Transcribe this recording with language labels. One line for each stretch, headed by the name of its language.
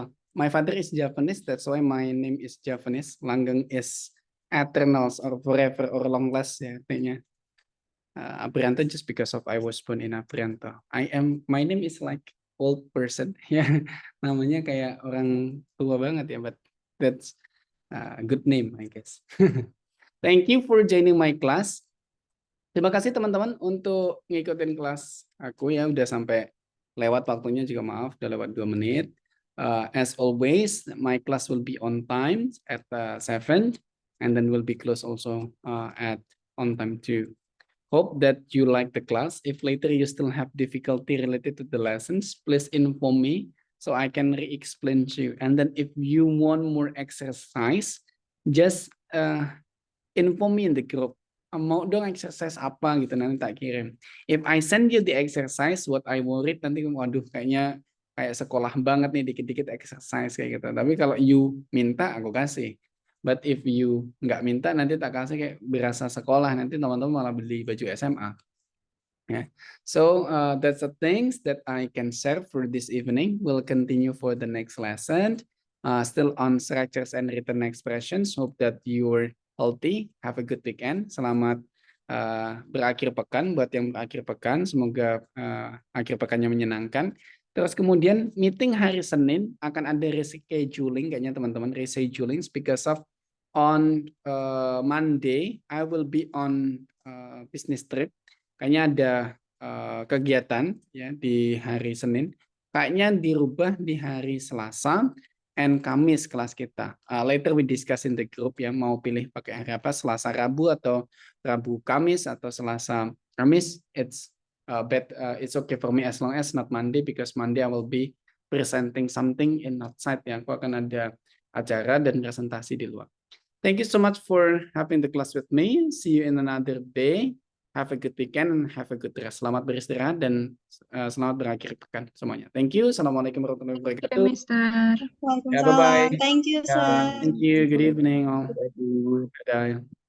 English: My father is Japanese, that's why my name is Japanese. Langgeng is eternals or forever or long last ya artinya. Aprianto just because of I was born in Aprianto. My name is like old person ya.
Indonesian: Namanya kayak orang tua banget ya,
English: but that's a good name I guess. Thank you for joining my class.
Indonesian: Terima kasih teman-teman untuk ngikutin kelas aku ya, udah sampai lewat waktunya juga maaf, udah lewat 2 menit.
English: As always, my class will be on time at 7 and then will be closed also at on time too. Hope that you like the class. If later you still have difficulty related to the lessons, please inform me so I can re-explain to you. And then if you want more exercise, just inform me in the group.
Indonesian: Mau dong exercise apa gitu, nanti tak kirim.
English: If I send you the exercise, what I worried
Indonesian: nanti, waduh kayaknya kayak sekolah banget nih, dikit-dikit exercise kayak gitu. Tapi kalau you minta, aku kasih.
English: But if you
Indonesian: nggak minta, nanti tak kasih kayak berasa sekolah. Nanti teman-teman malah beli baju SMA. Yeah.
English: So that's the things that I can share for this evening. We'll continue for the next lesson. Still on structures and written expressions. Hope that you're healthy. Have a good weekend.
Indonesian: Selamat berakhir pekan buat yang berakhir pekan. Semoga akhir pekannya menyenangkan. Terus kemudian meeting hari Senin akan ada rescheduling kayaknya teman-teman,
English: rescheduling because of on Monday I will be on business trip.
Indonesian: Kayaknya ada kegiatan ya di hari Senin. Kayaknya dirubah di hari Selasa and Kamis kelas kita.
English: Later we discuss in the group
Indonesian: ya, mau pilih pakai hari apa, Selasa Rabu atau Rabu Kamis atau Selasa Kamis.
English: It's okay for me as long as not Monday, because Monday I will be presenting something in outside ya.
Indonesian: Aku akan ada acara dan presentasi di luar.
English: Thank you so much for having the class with me. See you in another day. Have a good weekend and have a good rest.
Indonesian: Selamat beristirahat dan selamat berakhir pekan semuanya.
English: Thank you.
Arabic: Assalamualaikum warahmatullahi
Indonesian: Oke,
Arabic: wabarakatuh.
English: Mister.
Indonesian: Ya, bye-bye.
Arabic: Waalaikumsalam.
English: Thank you,
Indonesian: Ya,
English: sir. thank you. Good evening all. Dadah.